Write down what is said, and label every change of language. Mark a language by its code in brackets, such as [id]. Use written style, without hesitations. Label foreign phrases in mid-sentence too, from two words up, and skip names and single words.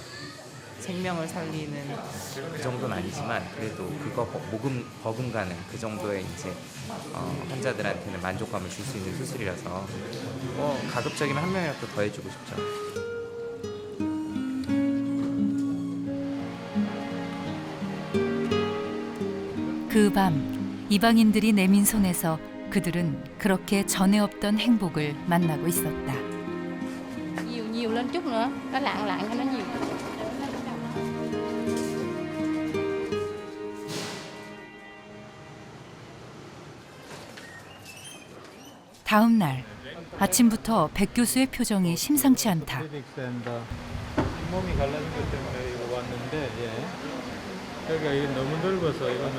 [ko] 생명을 살리는 그 정도는 아니지만 그래도 그거 버금가는 그 정도의 이제 환자들한테는 만족감을 줄 수 있는 수술이라서 가급적이면 한 명이라도 더 해주고 싶죠. 그 밤 이방인들이 내민 손에서 그들은 그렇게 전에 없던 행복을 만나고 있었다. [vi] Nhiều lên chút nữa, nó lạng cho nó nhiều. [ko] 다음 날 아침부터 백 교수의 표정이 심상치 않다. 클리닉센터 몸이 갈라진 것 때문에 이거 왔는데 그러니까 이게 너무 넓어서 이거는